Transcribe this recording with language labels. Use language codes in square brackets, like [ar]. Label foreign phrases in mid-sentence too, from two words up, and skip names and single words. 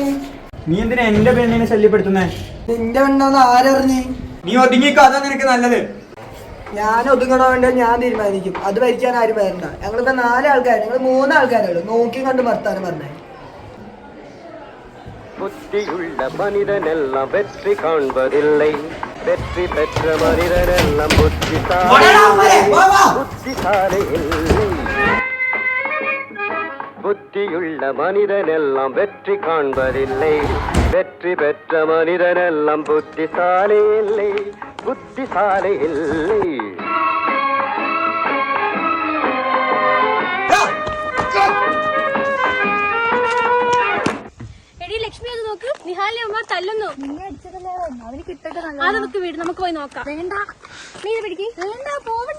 [ml] നീ എന്തിനാ എന്റെ പെണ്ണിനെ ശല്യപ്പെടുത്തുന്നേ? നിന്റെ പെണ്ണാന്ന് ആരറിഞ്ഞ്? നീ ഒതുങ്ങിക്കോ, അതാ നിനക്ക് നല്ലത്. ഞാൻ ഒതുങ്ങണോ വേണ്ടോ ഞാൻ തീരുമാനിക്കും. അത് ഭരിക്കാൻ ആരും വരണ്ട. ഞങ്ങളിപ്പോ 4 ആൾക്കാർ, ഞങ്ങൾ 3 ആൾക്കാരുള്ളൂ. നോക്കി കണ്ട് വർത്താനം പറഞ്ഞേ. [ta] புத்தியுள்ள மனிதனெல்லாம் வெற்றி காண்பதில்லை வெற்றி பெற்ற மனிதனெல்லாம் புத்திசாலி இல்லை புத்தியுள்ள மனிதனெல்லாம் வெற்றி காண்பதில்லை வெற்றி பெற்ற மனிதனெல்லாம் புத்திசாலி இல்லை புத்திசாலி இல்லை [ml] ലക്ഷ്മി അത് നോക്ക്, നിഹാലിനെ അമ്മ തല്ലുന്നു. അവന് കിട്ടട്ടെ. അത് നമുക്ക് വീട് നമുക്ക് പോയി നോക്കാം. വേണ്ട, നീ ഇത് പിടിക്ക്. വേണ്ട, പോവണ്ട.